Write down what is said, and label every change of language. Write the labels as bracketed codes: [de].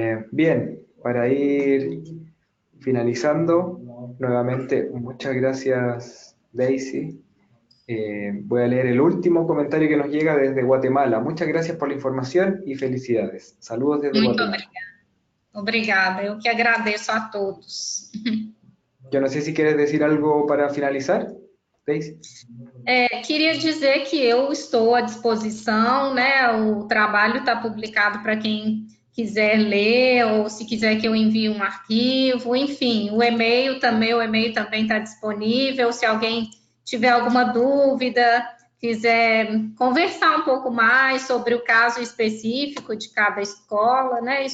[es] Bien, para ir finalizando, nuevamente, muchas gracias, Daisy. Voy a leer el último comentario que nos llega desde Guatemala. Muchas gracias por la información y felicidades. Saludos desde Guatemala. [pt] Obrigada, eu que agradeço a todos. [es] Yo no sé si quieres decir algo para finalizar, Daisy. [pt] Queria dizer que eu estou à disposição, né? O trabalho está publicado para quem quiser ler, ou se quiser que eu envie um arquivo, enfim, o e-mail também está disponível, se alguém tiver alguma dúvida, quiser conversar um pouco mais sobre o caso específico de cada escola, né?